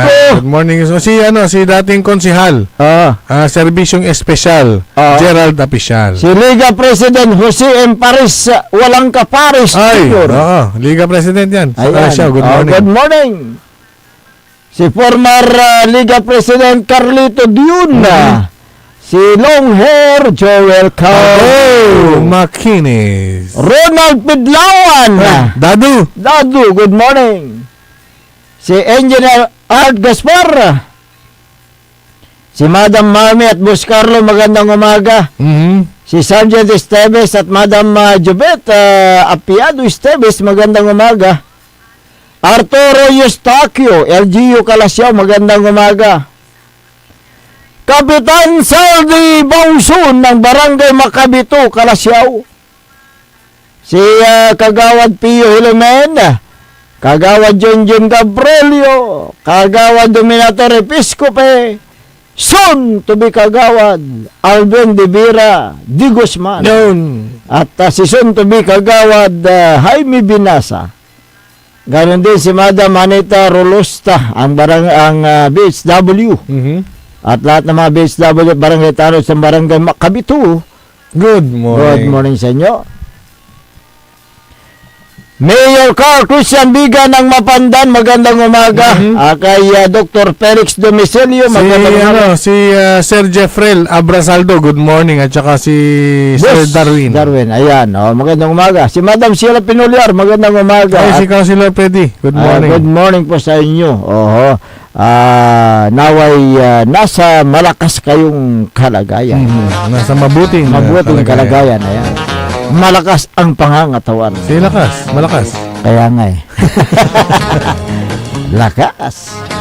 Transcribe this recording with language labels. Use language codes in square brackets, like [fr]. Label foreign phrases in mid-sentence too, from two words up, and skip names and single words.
[en] Good morning. [tl] Si dating konsihal. Serbisyong espesyal. Gerald Apicial. Si Liga President Jose M. Paris, walang kaparis. Liga President yan. [en] Good morning. Good morning. [tl] Si former Liga President Carlito Diuna. Si long hair Joel Oh, Cao. Makinis. Ronald Pidlawan. Dadu. Dadu, [en] good morning. [tl] Si Engineer Art Gaspar. Si Madam Mami at Boss Carlo, magandang umaga. Si Sergeant Esteves at Madam Jubet Apiado Esteves, magandang umaga. Arturo Eustaquio, LGU Kalasyaw, magandang umaga. Kapitan Saldi Bausun ng Barangay Macabito, Kalasyaw. Si Kagawad Pio Hilomen, Kagawad Junjun Gabrielio, Kagawad Dominator Episcope, [en] soon to be [tl] Kagawad Alvin De Vera Di Guzman, at si [en] soon to be [tl] Kagawad Jaime Binasa. Ganon din si Madam Anita Rolosta, ang BHW, at lahat ng mga BHW Barangay Tanod sa Barangay Macabito. [en] Good morning. Good morning sa inyo. [tl] Mayor Carl Christian Biga ng Mapandan, magandang umaga. Kay Dr. Felix Domicilio, magandang umaga. Si Sir Jeffrel Abrasaldo, [en] good morning. [tl] At saka si Sir Darwin. Ayan, magandang umaga. Si Madam Sheila Pinuliar, magandang umaga. Ay, si Councilor Freddy, [en] good morning. [tl] Good morning po sa inyo. Naway nasa malakas kayong kalagayan. Nasa mabuting kalagayan. Ayan. Malakas ang pangangatawan. Si lakas, malakas. Kaya nga eh. Lakas.